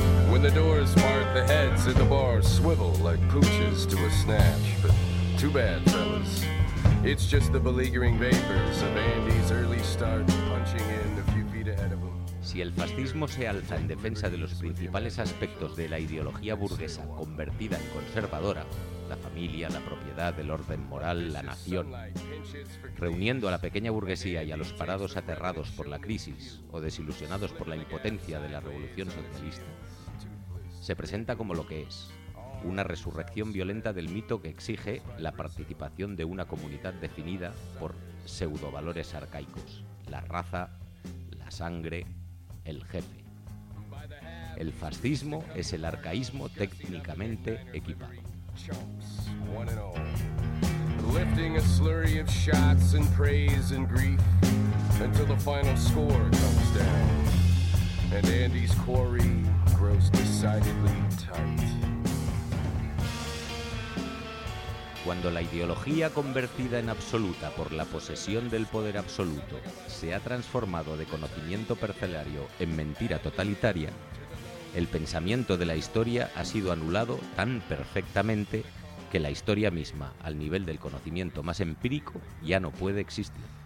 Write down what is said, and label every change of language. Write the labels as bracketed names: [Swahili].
[English] When the doors part, the heads in the bar swivel like pooches to a snatch. But too bad, fellas. It's just the beleaguering vapors of Andy's early start punching in a few feet ahead of him. [Spanish] Si el fascismo se alza en defensa de los principales aspectos de la ideología burguesa convertida en conservadora, la familia, la propiedad, el orden moral, la nación, reuniendo a la pequeña burguesía y a los parados aterrados por la crisis o desilusionados por la impotencia de la revolución socialista, se presenta como lo que es, una resurrección violenta del mito que exige la participación de una comunidad definida por pseudovalores arcaicos, la raza, la sangre, el jefe. El fascismo es el arcaísmo técnicamente equipado. [English] One and all. Lifting a slurry of shots and praise and grief until the final score comes down and Andy's quarry grows decidedly tight. [Spanish] Cuando la ideología convertida en absoluta por la posesión del poder absoluto se ha transformado de conocimiento parcelario en mentira totalitaria, el pensamiento de la historia ha sido anulado tan perfectamente que la historia misma, al nivel del conocimiento más empírico, ya no puede existir.